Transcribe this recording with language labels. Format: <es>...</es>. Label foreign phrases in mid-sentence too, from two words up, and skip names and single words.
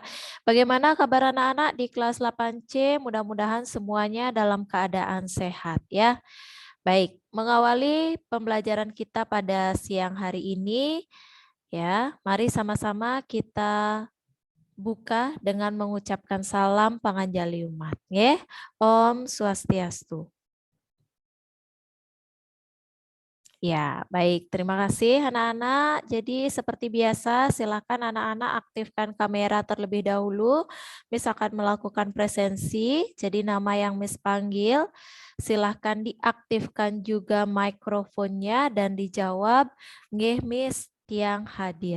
<id>Bagaimana kabar anak-anak di kelas 8C? Mudah-mudahan semuanya dalam keadaan sehat ya. Baik, mengawali pembelajaran kita pada siang hari ini, ya, mari sama-sama kita buka dengan mengucapkan salam</id> <ban>panganjali umat. Ya, Om Swastiastu.</ban> <id>Ya, baik. Terima kasih anak-anak. Jadi seperti biasa, silakan anak-anak aktifkan kamera terlebih dahulu. Miss akan melakukan presensi. Jadi nama yang Miss panggil, silakan diaktifkan juga mikrofonnya dan dijawab, nggih Miss tiang hadir.</id>